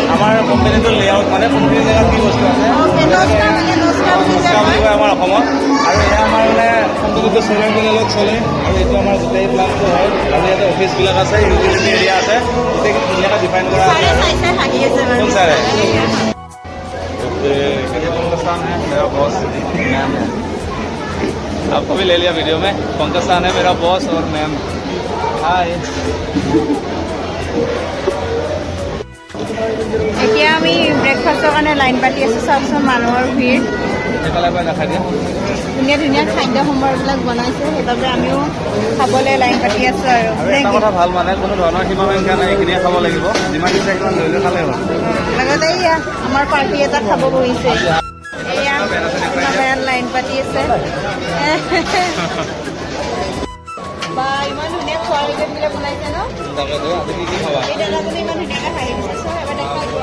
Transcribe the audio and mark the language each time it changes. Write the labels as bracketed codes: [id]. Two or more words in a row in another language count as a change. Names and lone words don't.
[as] আমাৰ কোম্পানীটোৰ লেআউট মানে কোম্পানীৰ জেগাত কি বস্তু আছে নস্কা বুলি যে নস্কা বুলি কয়। কয় আমাৰ অসমত আৰু এয়া আমাৰ মানে কোম্পানীটো [en] solar panel [as] চলে আৰু এইটো আমাৰ গোটেই প্লানটো হয় আৰু ইয়াতে অফিচবিলাক আছে [en] utility area [as] আছে গোটেইখিনি ধুনীয়াকৈ ডিফাইন কৰা আছে চাই চাই হাঁহি আছে বাৰু কোন চাৰে [hi] पंकज है मेरा बॉस मैम है आपको भी ले लिया वीडियो में पंकज है मेरा बॉस और मैम हाय [as] এতিয়া আমি ব্ৰেকফাষ্টৰ কাৰণে লাইন পাতি আছোঁ চাওকচোন মানুহৰ ভিৰ সেইফালে গৈ নাখাই দিয়া ধুনীয়া ধুনীয়া খাদ্য সম্ভাৰবিলাক বনাইছে সেইবাবে আমিও খাবলৈ লাইন পাতি আছোঁ আৰু আৰু এটা কথা ভাল মানে কোনো ধৰণৰ সীমাবদ্ধ নাই এইখিনিয়ে খাব লাগিব যিমান ইচ্ছা সিমান লৈ লৈ খালেই হ'ল লগতে এয়া আমাৰ পাৰ্টি এটা খাব বহিছে এয়া আমাৰ লাইন পাতি আছে বা ইমান ধুনীয়া খোৱাৰ আইটেমবিলাক বনাইছে ন তাকেতো আপুনি কি কি খাবা এই দাদাজনে ইমান ধুনীয়াকৈ হাঁহি দিছে চব এবাৰ দেখাই দিয়া